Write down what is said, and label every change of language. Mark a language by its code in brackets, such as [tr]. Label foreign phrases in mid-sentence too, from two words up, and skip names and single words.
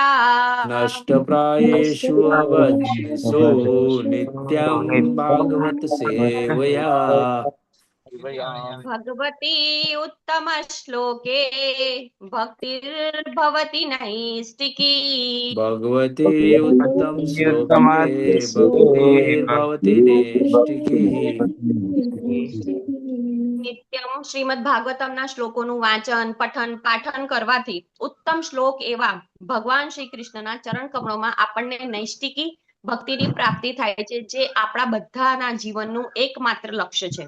[sa] नष्टप्रायेषु अवध्येषु नित्यं भागवत सेवया। भगवती उत्तम श्लोके भक्तिर्भवति नैष्टिकी। भगवते उत्तम श्लोके भक्तिर्भवति नैष्टिकी। [gu] નિત્યમ શ્રીમદ ભાગવતમના શ્લોકોનું વાંચન પઠન પાઠન કરવાથી ઉત્તમ શ્લોક એવા ભગવાન શ્રી કૃષ્ણના ચરણ કમળોમાં આપણને નૈષ્ટિકી ભક્તિની પ્રાપ્તિ થાય છે, જે આપણા બધાના જીવનનું એકમાત્ર લક્ષ્ય છે.